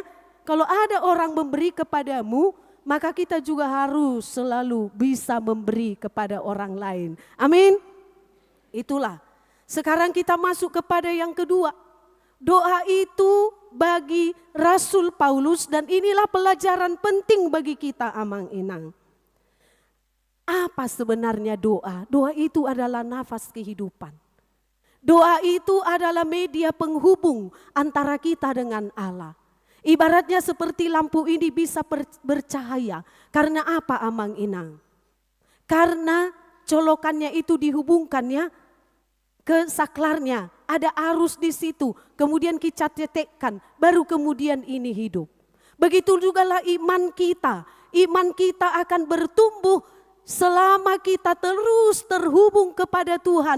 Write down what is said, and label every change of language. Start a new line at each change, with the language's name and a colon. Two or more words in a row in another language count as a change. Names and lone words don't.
Indonesian: Kalau ada orang memberi kepadamu, maka kita juga harus selalu bisa memberi kepada orang lain. Amin. Itulah. Sekarang kita masuk kepada yang kedua. Doa itu bagi Rasul Paulus, dan inilah pelajaran penting bagi kita amang-inang. Apa sebenarnya doa? Doa itu adalah nafas kehidupan. Doa itu adalah media penghubung antara kita dengan Allah. Ibaratnya seperti lampu ini bisa bercahaya. Karena apa amang-inang? Karena colokannya itu dihubungkannya ke saklarnya. Ada arus di situ, kemudian kita cetekkan, baru kemudian ini hidup. Begitu jugalah iman kita. Iman kita akan bertumbuh selama kita terus terhubung kepada Tuhan.